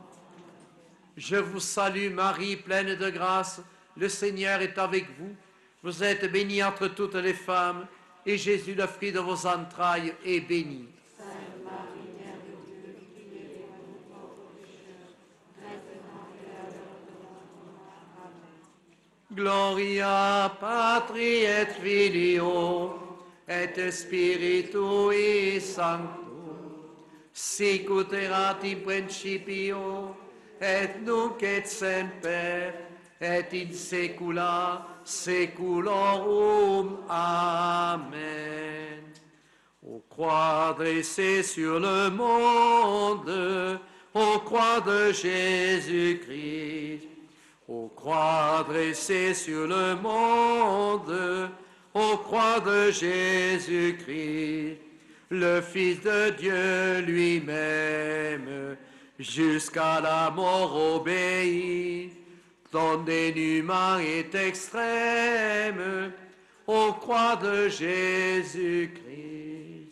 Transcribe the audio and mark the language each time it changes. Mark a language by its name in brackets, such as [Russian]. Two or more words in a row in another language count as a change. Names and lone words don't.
[French] Je vous salue Marie, pleine de grâce, le Seigneur est avec vous. Vous êtes bénie entre toutes les femmes, et Jésus, le fruit de vos entrailles, est béni. Sainte Marie, Mère de Dieu, priez pour nous pauvres pécheurs, maintenant et à l'heure de notre mort. Amen. [Latin] Gloria Patri et Filio et Spiritui Sancto, sic ut erat in principio, et nunc et semper, et in saecula saeculorum. Amen. [French] Aux croix dressées sur le monde, aux croix de Jésus-Christ, aux croix dressées sur le monde, aux croix de Jésus-Christ, le Fils de Dieu lui-même, jusqu'à la mort obéit, ton dénuement est extrême, aux croix de Jésus-Christ.